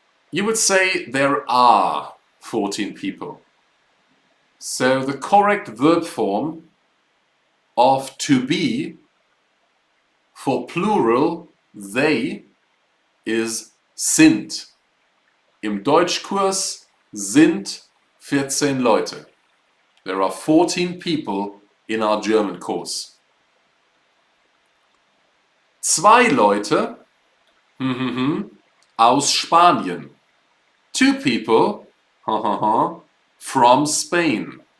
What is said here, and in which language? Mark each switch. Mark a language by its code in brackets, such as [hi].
[en] You would say there are 14 people. So the correct verb form of to be for plural they is sind. [de] Im Deutschkurs sind 14 Leute. [en] There are 14 people in our German course. [de] 2 Leute aus Spanien. [en] 2 people from Spain.